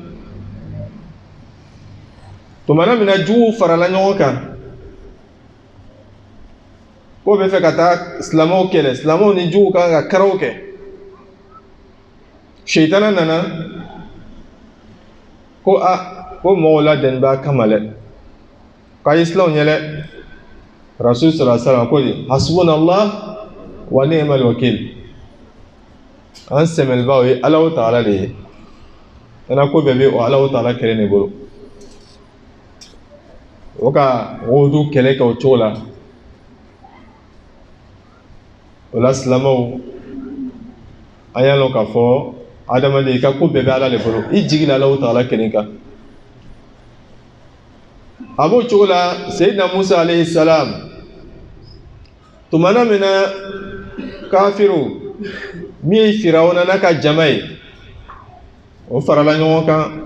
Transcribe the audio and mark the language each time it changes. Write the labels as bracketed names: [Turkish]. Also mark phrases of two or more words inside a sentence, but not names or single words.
[Bambara] tumana mina juguw farala ɲɔgɔn kan ko bɛ fɛ ka taa silamɛw kɛlɛ silamɛw ni juguw kan ka karaw kɛ sheitana nana ko ko mɔgɔw ladɛnni b'a kama dɛ k'a ye silamɛw ɲɛ dɛ rasul [Arabic] صلى الله عليه وسلم [Bambara] ko de [Arabic] حسبنا الله ونعم الوكيل [Bambara] an sɛmɛlibaw ye Alahu Taala de ye ana ko bɛɛ bɛ o Alahu Taala kɛlɛ de bolo o ka wodu kɛlɛ kɛ o cogo la o la silamɛw an y'a lɔn k'a fɔ adamaden i ka ko bɛɛ bɛ ala de bolo i jigi la Alahu Taala kelen kan a b'o cogo la Seydina Musa [Arabic] عليه السلام [Bambara] tumana min na kafiru min ye Firawuna n'a ka jama ye o farala ɲɔgɔn kan